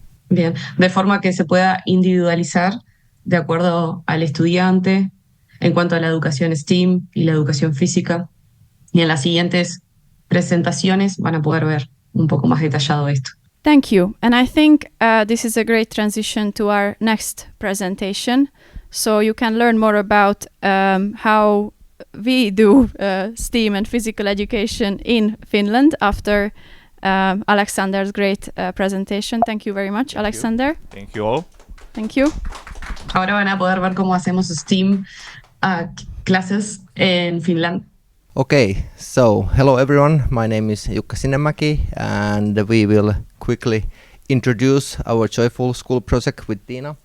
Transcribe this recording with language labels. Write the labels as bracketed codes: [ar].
[es] Bien, de forma que se pueda individualizar de acuerdo al estudiante en cuanto a la educación STEAM y la educación física. Y en las siguientes presentaciones van a poder ver un poco más detallado esto. [en] Thank you. And I think this is a great transition to our next presentation. So you can learn more about how we do STEAM and physical education in Finland after Aleksandar's great presentation. Thank you very much, Aleksandar. Thank you all. Thank you. [es] Ahora van a poder ver cómo hacemos STEAM clases en Finland. [en] Okay, so hello everyone, my name is Jukka Sinnemäki and we will quickly introduce our Joyful School project with Tiina.